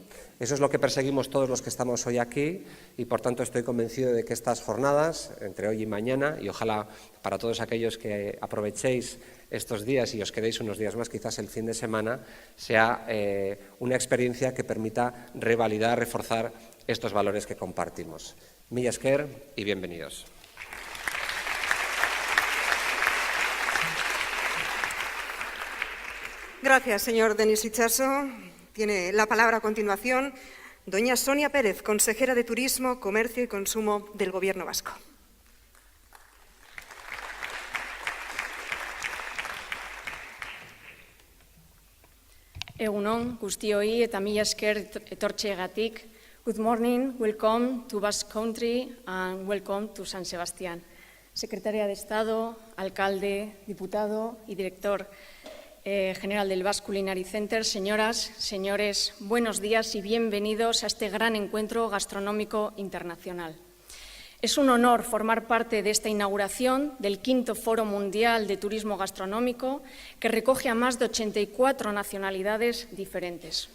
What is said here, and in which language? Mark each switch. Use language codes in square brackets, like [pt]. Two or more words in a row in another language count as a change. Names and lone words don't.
[es] Eso es lo que perseguimos todos los que estamos hoy aquí y, por tanto, estoy convencido de que estas jornadas, entre hoy y mañana, y ojalá para todos aquellos que aprovechéis estos días y os quedéis unos días más, quizás el fin de semana, sea una experiencia que permita revalidar, reforzar estos valores que compartimos. [eu] Mila esker [es] y bienvenidos. Gracias, señor Denis Itxaso. Tiene la palabra a continuación doña Sonia Pérez, consejera de Turismo, Comercio y Consumo del Gobierno vasco. [eu] Egun on, guztioi eta mila esker etortzeagatik. [en] Good morning, welcome to Basque Country and welcome to San Sebastián. [es] Secretaria de Estado, alcalde, diputado y director general del Basque Culinary Center, señoras, señores, buenos días y bienvenidos a este gran encuentro gastronómico internacional. Es un honor formar parte de esta inauguración del quinto Foro Mundial de Turismo Gastronómico, que recoge a más de 84 nacionalidades diferentes.